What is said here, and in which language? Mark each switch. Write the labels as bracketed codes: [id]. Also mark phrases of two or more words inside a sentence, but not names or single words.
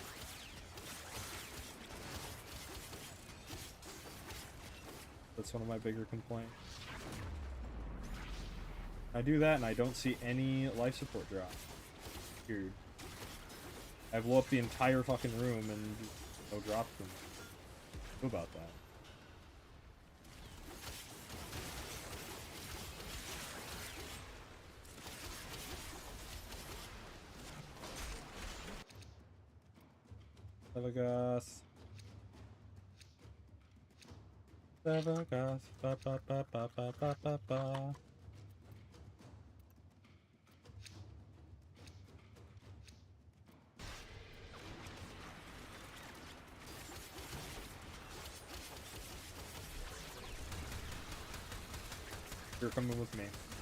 [en] That's one of my bigger complaints. I do that and I don't see any life support drop. Weird. I blow up the entire fucking room and no drop from me. What about that? Sevagoth. Sevagoth. Ba ba ba ba ba ba ba ba. You're coming with me.